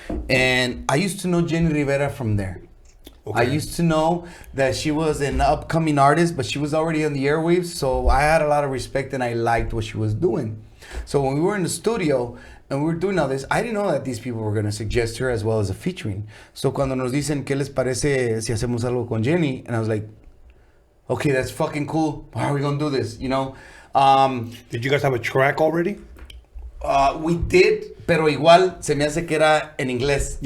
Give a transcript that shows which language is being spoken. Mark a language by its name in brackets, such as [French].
[English] And I used to know Jenny Rivera from there. Okay. I used to know that she was an upcoming artist, but she was already on the airwaves, so I had a lot of respect and I liked what she was doing. So when we were in the studio and we were doing all this, I didn't know that these people were going to suggest her as well as a featuring. [Spanish] So cuando nos dicen, ¿qué les parece si hacemos algo con Jenny? [English] And I was like, okay, that's fucking cool. How are we going to do this, you know? Did you guys have a track already? We did, [Spanish] pero igual se me hace que era en inglés.